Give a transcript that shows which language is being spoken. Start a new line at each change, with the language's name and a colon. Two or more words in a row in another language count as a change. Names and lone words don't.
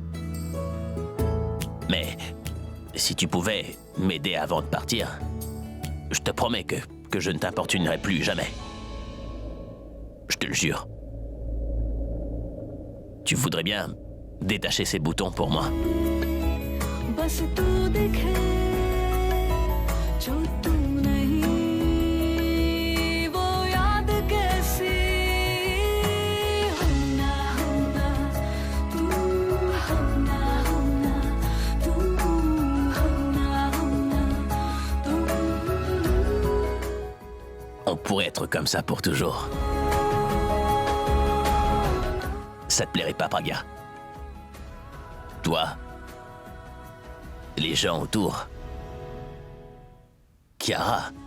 French: Mais si tu pouvais m'aider avant de partir, je te promets que je ne t'importunerai plus jamais. Je te le jure. Tu voudrais bien détacher ces boutons pour moi?
Hindi: बस तू दिखे जो तू नहीं वो याद कैसी होना होना तू होना होना तू होना होना तू
French: On pourrait être comme ça pour toujours. Ça te plairait pas, Praga? Toi, les gens autour, Kiara.